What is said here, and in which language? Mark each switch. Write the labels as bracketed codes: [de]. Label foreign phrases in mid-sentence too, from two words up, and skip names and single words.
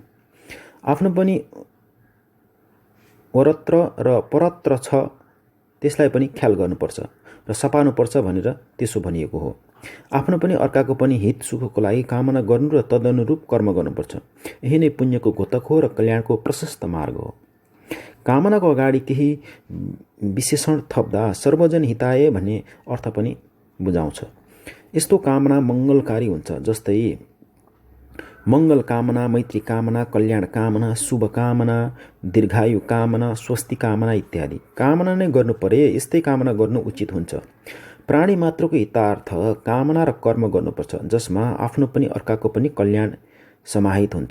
[ne] आफ्नो पनि वरत्र र परत्र छ, त्यसलाई पनि ख्याल गर्नुपर्छ र सपार्नुपर्छ भनेर त्यसो भनिएको हो। आफ्नो पनि अर्काको पनि हित सुखको लागि कामना गर्नु र तदनुरूप कर्म गर्नुपर्छ। यही नै पुण्यको घोतक हो र कल्याणको प्रशस्त मार्ग हो। कामनाको अगाडि केही विशेषण थप्दा [sa] सर्वजन हिताय [ne] भन्ने अर्थ पनि बुझाउँछ। यस्तो कामना मङ्गलकारी हुन्छ, जस्तै मङ्गल कामना, मैत्री कामना, कल्याण कामना, शुभ कामना, दीर्घायु कामना, स्वस्ति कामना इत्यादि। कामना नै गर्नु परे यस्तै कामना गर्नु उचित हुन्छ। प्राणी मात्रको हितार्थ कामना र कर्म गर्नुपर्छ, जसमा आफ्नो पनि अर्काको पनि कल्याण समाहित हुन्छ।